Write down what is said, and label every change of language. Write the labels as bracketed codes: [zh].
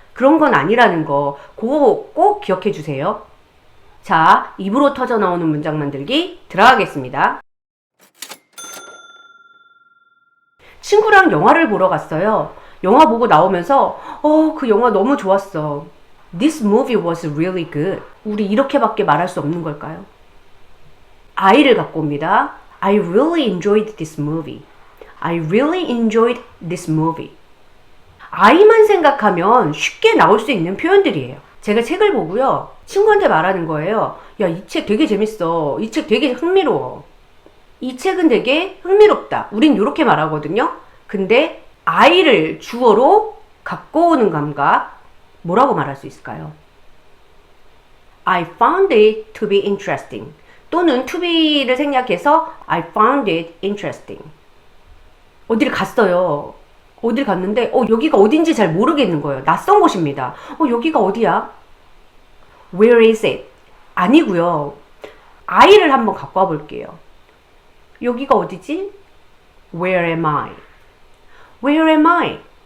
[ko] 그런 건 아니라는 거, 그거 꼭 기억해 주세요. 자, 입으로 터져 나오는 문장 만들기 들어가겠습니다. 친구랑 영화를 보러 갔어요. 영화 보고 나오면서 그 영화 너무 좋았어. [en] This movie was really good. [ko] 우리 이렇게밖에 말할 수 없는 걸까요? I를 갖고 옵니다. [en] I really enjoyed this movie. I really enjoyed this movie. [ko] I만 생각하면 쉽게 나올 수 있는 표현들이에요. 제가 책을 보고요. 친구한테 말하는 거예요. 야, 이 책 되게 재밌어. 이 책 되게 흥미로워. 이 책은 되게 흥미롭다. 우린 이렇게 말하거든요. 근데 I를 주어로 갖고 오는 감각 뭐라고 말할 수 있을까요? [en] I found it to be interesting. [ko] 또는 [en] to be를 [ko] 생략해서 [en] I found it interesting. [ko] 어디를 갔어요. 어딜 갔는데 여기가 어딘지 잘 모르겠는 거예요. 낯선 곳입니다. 여기가 어디야? [en] Where is it? [ko] 아니고요. I를 한번 갖고 와 볼게요. 여기가 어디지? [en] Where am I? Where am I?